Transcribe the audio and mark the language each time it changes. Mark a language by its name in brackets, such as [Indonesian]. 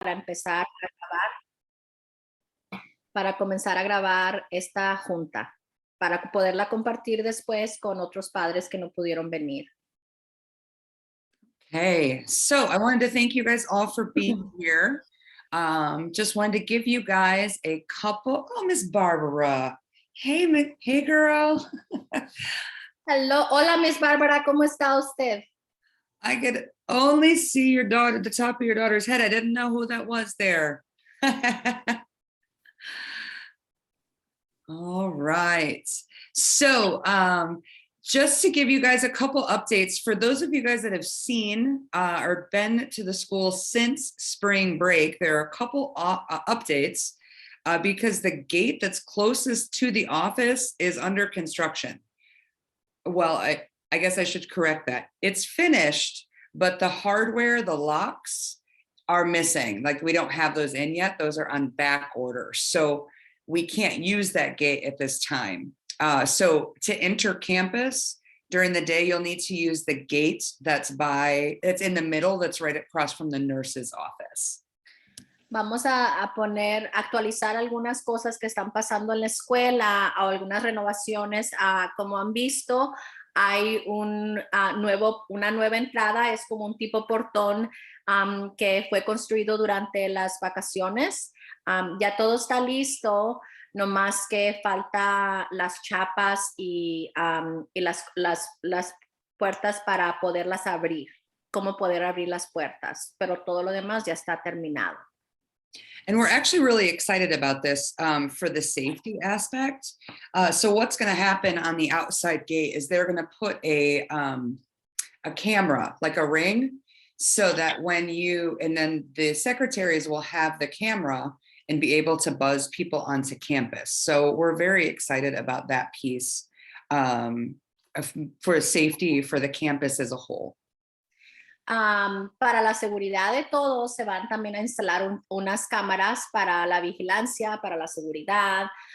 [Spanish] empezar a grabar, para comenzar a grabar esta junta, para poderla compartir después con otros padres que no pudieron venir. [English] Okay, so I wanted to thank you guys all for being here. Just wanted to give you guys a couple. Oh, Miss Barbara. Hey, hey, girl. Hello, [Spanish] hola, Miss Bárbara, ¿cómo está usted? [English] I could only see your daughter, the top of your daughter's head. I didn't know who that was there. All right. So just to give you guys a couple updates, for those of you guys that have seen or been to the school since spring break, there are a couple updates because the gate that's closest to the office is under construction. Well, I guess I should correct that. It's finished, but the hardware, the locks are missing. Like we don't have those in yet. Those are on back order. So we can't use that gate at this time. So to enter campus during the day, you'll need to use the gate that's in the middle, that's right across from the nurse's office. [Spanish] Vamos a actualizar algunas cosas que están pasando en la escuela o algunas renovaciones. Como han visto, hay una nueva entrada, es como un tipo portón que fue construido durante las vacaciones. Ya todo está listo, no más que falta las chapas y las puertas para poderlas abrir, cómo poder abrir las puertas, pero todo lo demás ya está terminado. [English] And we're actually really excited about this for the safety aspect. So what's going to happen on the outside gate is they're going to put a camera, like a ring, so that and then the secretaries will have the camera and be able to buzz people onto campus. So we're very excited about that piece for safety for the campus as a whole. [Spanish] Para la seguridad de todos se van también a instalar unas cámaras para la vigilancia, para la seguridad.